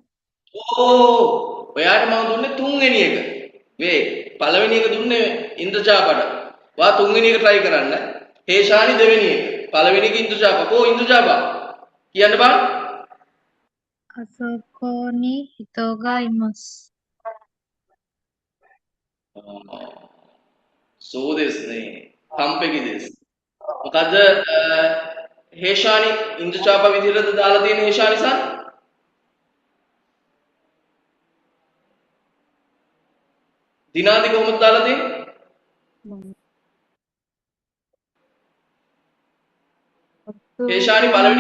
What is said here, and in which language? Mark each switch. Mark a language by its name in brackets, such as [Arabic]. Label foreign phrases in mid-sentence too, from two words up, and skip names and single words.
[Sinhala] ඔයාට මම දුන්නේ තුන්වෙනි එක. වේ පළවෙනි එක දුන්නේ ඉන්ද්‍රජාපට. වා තුන්වෙනි එක try කරන්න. හේෂානි දෙවෙනි එක. පළවෙනි එක ඉන්ද්‍රජාප. ඉන්ද්‍රජාප කියන්න බං. [Japanese] あそこに人がいます. そうですね.完璧です. [Sinhala] මොකද හේෂානි ඉන්ද්‍රජාප විදිහටද දාලා තියෙන හේෂානි සන්? දිනාදි කොහොමද දාලා තියෙන්නේ? හේෂානි පළවෙනි